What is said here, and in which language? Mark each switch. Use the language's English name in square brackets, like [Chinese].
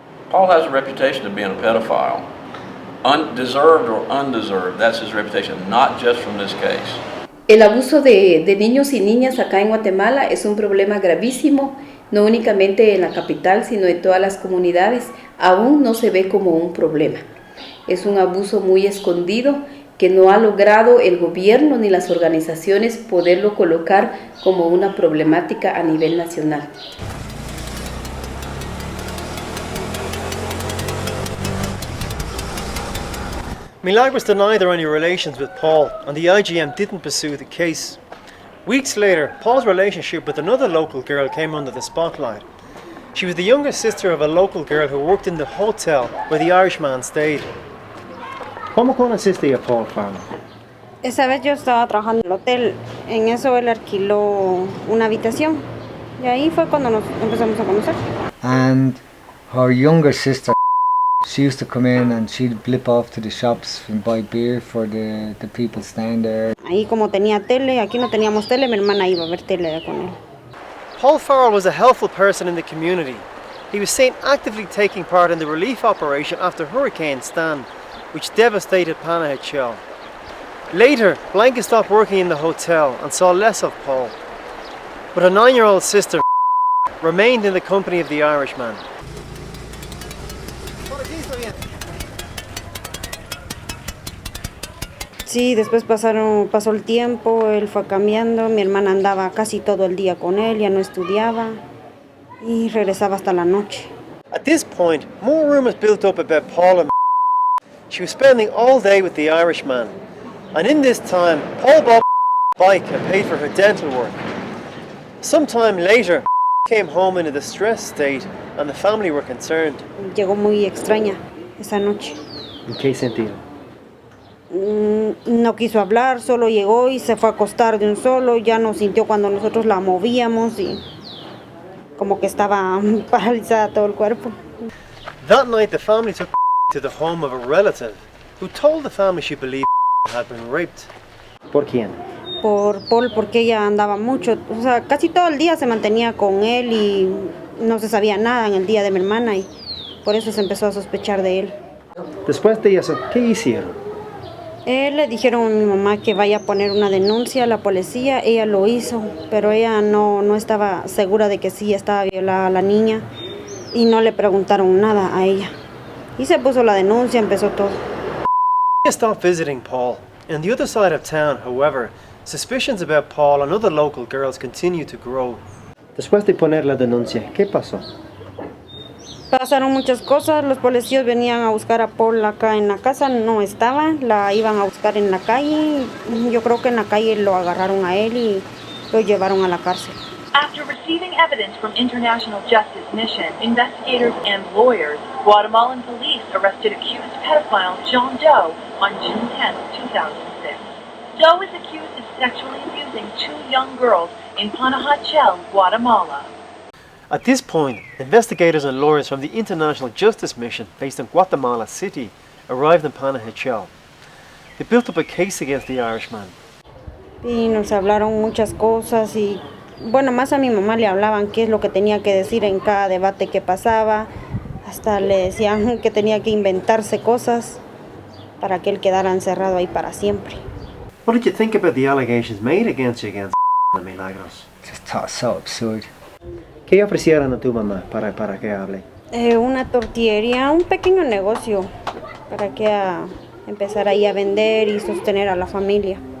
[English] Paul has a reputation of being a pedophile. Undeserved or undeserved, that's his reputation, not just from this case. [Spanish] El abuso de niños y niñas acá en Guatemala es un problema gravísimo, no únicamente en la capital, sino en todas las comunidades. Aún no se ve como un problema. Es un abuso muy escondido que no ha logrado el gobierno ni las organizaciones poderlo colocar como una problemática a nivel nacional. [English] Milagros denied there were any relations with Paul, and the IGM didn't pursue the case. Weeks later, Paul's relationship with another local girl came under the spotlight. She was the younger sister of a local girl who worked in the hotel where the Irishman stayed. [Spanish] ¿Cómo conociste a Paul Farrell? Esa vez yo estaba trabajando en el hotel, en eso él alquiló una habitación y ahí fue cuando nos empezamos a conocer. [English] And her younger sister, She used to come in and she'd blip off to the shops and buy beer for the people staying there. [Spanish] Ahí como tenía tele, aquí no teníamos tele, mi hermana iba a ver tele con él. [English] Paul Farrell was a helpful person in the community. He was seen actively taking part in the relief operation after Hurricane Stan, which devastated Panajachel. Later, Blanca stopped working in the hotel and saw less of Paul. But her 9-year-old sister remained in the company of the Irishman. [Spanish] Sí, después pasó el tiempo, él fue cambiando, mi hermana andaba casi todo el día con él, ya no estudiaba y regresaba hasta la noche. [English] At this point, more rumours built up about Paul and she was spending all day with the Irishman. And in this time, Paul bought a bike and paid for her dental work. Sometime later, came home in a distressed state and the family were concerned. [Spanish] Llegó muy extraña esa noche. ¿En qué sentido? No quiso hablar, solo llegó y se fue a acostar de un solo, ya no sintió cuando nosotros la movíamos y como que estaba paralizada todo el cuerpo. [English] That night the family took to the home of a relative who told the family she believed had been raped. [Spanish] ¿Por quién? Por Paul, porque ella andaba mucho, o sea, casi todo el día se mantenía con él y no se sabía nada en el día de mi hermana y por eso se empezó a sospechar de él. Después de eso, ¿qué hicieron? Le dijeron a mi mamá que vaya a poner una denuncia a la policía, ella lo hizo, pero ella no estaba segura de que sí estaba violada la niña y no le preguntaron nada a ella. Y se puso la denuncia, empezó todo. [English] Stopped visiting Paul. On the other side of town, however, suspicions about Paul and other local girls continue to grow. [Spanish] Después de poner la denuncia, ¿qué pasó? Pasaron muchas cosas, los policías venían a buscar a Paul acá en la casa, no estaba, la iban a buscar en la calle, yo creo que en la calle lo agarraron a él y lo llevaron a la cárcel. [English] After receiving evidence from International Justice Mission, investigators and lawyers, Guatemalan police arrested accused pedophile John Doe on June 10, 2006. Doe is accused of sexually abusing 2 young girls in Panajachel, Guatemala. At this point, investigators and lawyers from the International Justice Mission based in Guatemala City arrived in Panajachel. They built up a case against the Irishman. [Spanish] Y nos hablaron muchas cosas y, bueno, más a mi mamá le hablaban qué es lo que tenía que decir en cada debate que pasaba. Hasta le decían que tenía que inventarse cosas para que él quedara encerrado ahí para siempre. [English] What did you think about the allegations made against you against Milagros? Just thought it so absurd. [Spanish] ¿Qué ofrecieron a tu mamá para que hable? Una tortillería, un pequeño negocio para que empezara ahí a vender y sostener a la familia.